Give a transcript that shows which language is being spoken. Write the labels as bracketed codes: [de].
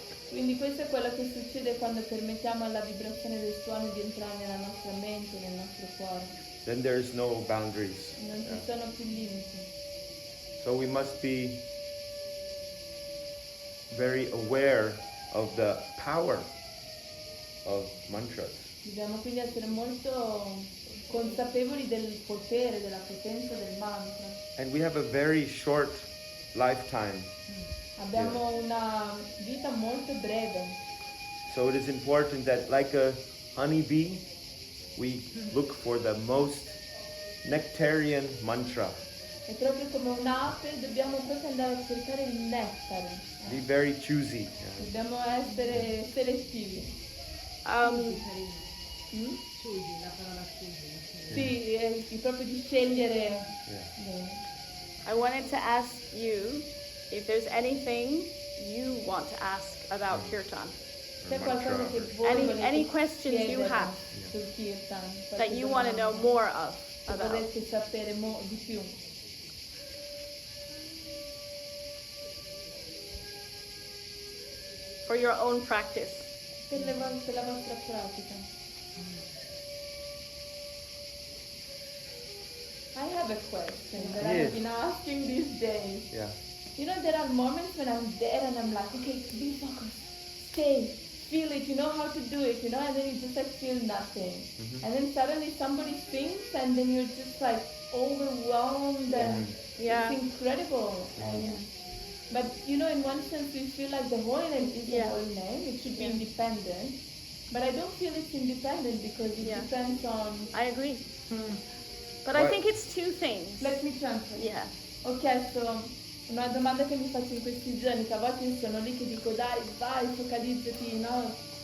[it] Quindi questo è quello che succede quando permettiamo alla vibrazione del suono di entrare nella nostra mente, nel nostro cuore. [en] then there's no boundaries. [it] Non ci sono più limiti. [en] So we must be very aware of the power of mantras. [it] Dobbiamo quindi essere molto consapevoli del potere, della potenza del mantra. [en] And we have a very short lifetime. [it] Abbiamo una vita molto breve, [en] So it is important that, like a honeybee, we look for the most nectarian mantra. [it] e proprio come un'ape dobbiamo proprio andare a cercare il nettare. [en] Be very choosy. [it] Dobbiamo essere selettivi. Choosy, la parola choosy. Sì, proprio di scegliere. [en] I wanted to ask you if there's anything you want to ask about kirtan. [it] C'è qualcosa che voi [en] Any [it] volete [en] questions you [it] chiedere [en] have [it] sul kirtan? [en] that you want to know more of [it] Che [en] about. [it] volete sapere di più. [en] For your own practice. [it] Per la vostra pratica. [en] I have a question that Yes. I've been asking these days. Yeah. You know, there are moments when I'm there and I'm like, okay, be focused, stay, feel it, you know how to do it, you know, and then you just like feel nothing. And then suddenly somebody sings and then you're just like overwhelmed and Yeah. it's incredible. And, but you know, in one sense we feel like the holy name is the holy name, it should be independent. But I don't feel it's independent because it depends on... I agree. But I think it's two things. Let me translate. Yeah. [it] Ho chiesto una domanda che mi faccio in questi giorni, che a volte io sono lì che dico dai, vai, focalizzati, no?